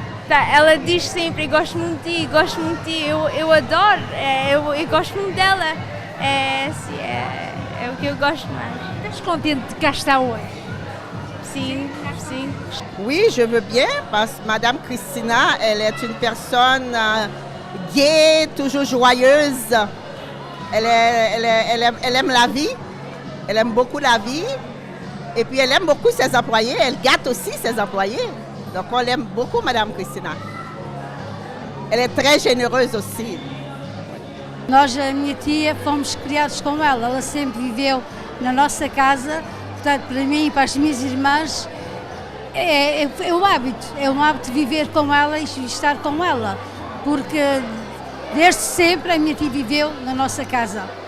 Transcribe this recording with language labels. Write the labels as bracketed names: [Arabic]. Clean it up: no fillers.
[Portuguese] Ela diz sempre, gosto muito de ti, gosto muito de ti, eu adoro, eu gosto muito dela, é o que eu gosto mais. Estás contente de cá estar hoje? Sim, sim. [French] Oui, je veux bien, parce que Madame Christina, elle est une personne gaie, toujours joyeuse. Elle aime la vie, elle aime beaucoup la vie, et puis elle aime beaucoup ses employés, elle gâte aussi ses employés. Donc on l'aime beaucoup, Madame Christina. Elle est très généreuse aussi. [Portuguese] Nós, a minha tia, fomos criados com ela sempre viveu na nossa casa, portanto, para mim e para as minhas irmãs, é um hábito viver com ela e estar com ela, porque desde sempre a minha tia viveu na nossa casa.